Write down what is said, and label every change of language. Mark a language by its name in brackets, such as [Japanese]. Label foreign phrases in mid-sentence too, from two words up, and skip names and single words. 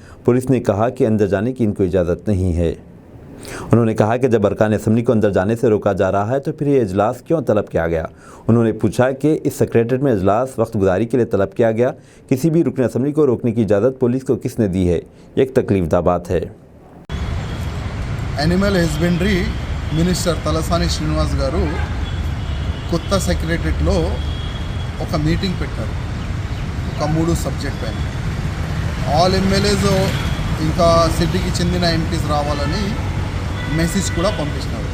[Urdu] پولیس نے کہا کہ اندر جانے کی ان کو اجازت نہیں ہے۔ انہوں نے کہا کہ جب ارکان اسمبلی کو اندر جانے سے روکا جا رہا ہے تو پھر یہ اجلاس کیوں طلب کیا گیا؟ انہوں نے پوچھا کہ اس سیکریٹریٹ میں اجلاس وقت گزاری کے لیے طلب کیا گیا، کسی بھی رکن اسمبلی کو روکنے کی اجازت پولیس کو کس نے دی ہے؟ یہ ایک تکلیف دہ بات ہے۔ [English] animal husbandry minister [Telugu] తలసాని శ్రీనివాస్ గారు కొత్త సెక్రటరేట్లో ఒక మీటింగ్ పెట్టారు, ఒక 3 సబ్జెక్ట్ పైన। [English] all MLAs [Telugu] ఇంకా సిటీకి చెందిన ఎంపీస్ రావాలని మెసేజ్ కూడా పంపించినారు।